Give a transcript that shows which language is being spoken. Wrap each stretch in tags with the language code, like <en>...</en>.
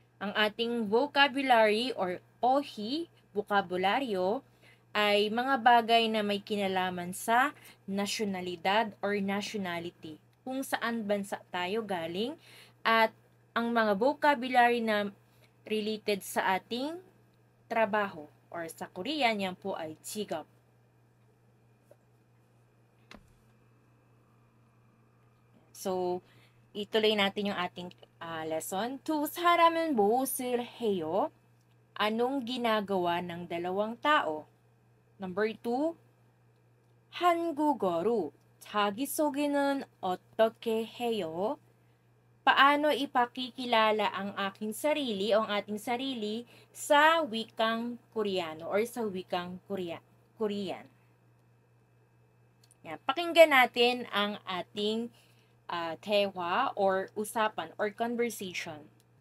<tl>Ang ating vocabulary or ohi, vocabulary, ay mga bagay na may kinalaman sa nasyonalidad or nationality, kung saan bansa tayo galing, at ang mga vocabulary na related sa ating trabaho or sa Korean, yan po ay 직업. So, ituloy natin yung ating lesson.</tl> <ko>두 사람은 무엇을 해요?</ko> <tl>Anong ginagawa ng dalawang tao?</tl> <ko>Number 2, 한국어로 자기소개는 어떻게 해요?</ko> <tl>Paano ipakikilala ang aking sarili o ang ating sarili sa wikang Koreano or sa wikang Korean. Yan. Pakinggan natin ang ating 대화 or usapan or conversation.</tl>